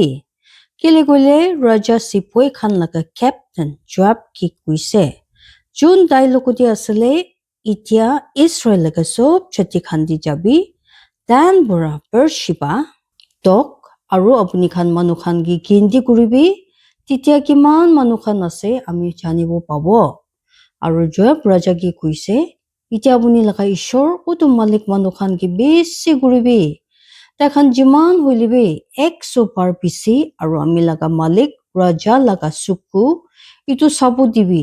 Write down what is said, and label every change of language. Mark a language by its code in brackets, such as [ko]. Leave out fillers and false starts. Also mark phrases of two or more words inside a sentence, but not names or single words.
[nag] Kile gole Raja Sipoi khan laga captain Joab ki kuise. Jun tai lokoti asale itia Israel laga sob chati khandi jabi. Dan bura Beersheba tok aru apuni khan manukhan ki kindi kuribi. Titia kiman manukhan ase ami janibo pabo. Aru Joab Raja ki kuise. Itia apuni laga ishor utu malik manukhan ki besi kuribi. Takhan jiman hoilibi 100 par bisi aru ami laga malik Raja laga suku itu sabu dibi.